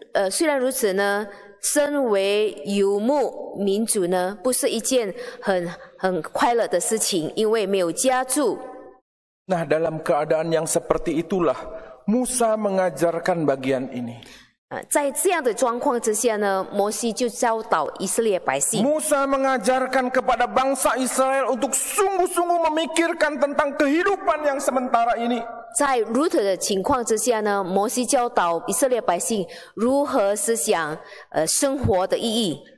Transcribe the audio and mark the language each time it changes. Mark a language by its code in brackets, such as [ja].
[zh] 虽然如此呢，身为游牧民族呢，不是一件很快乐的事情，因为没有家住。 [id] Nah, dalam keadaan yang seperti itulah Musa mengajarkan bagian ini. [zh] 在这样的状况之下呢，摩西就教导以色列百姓。 [id] Musa mengajarkan kepada bangsa Israel untuk sungguh-sungguh memikirkan tentang kehidupan yang sementara ini. [zh] 在如此的情况之下呢，摩西教导以色列百姓如何思想生活的意义。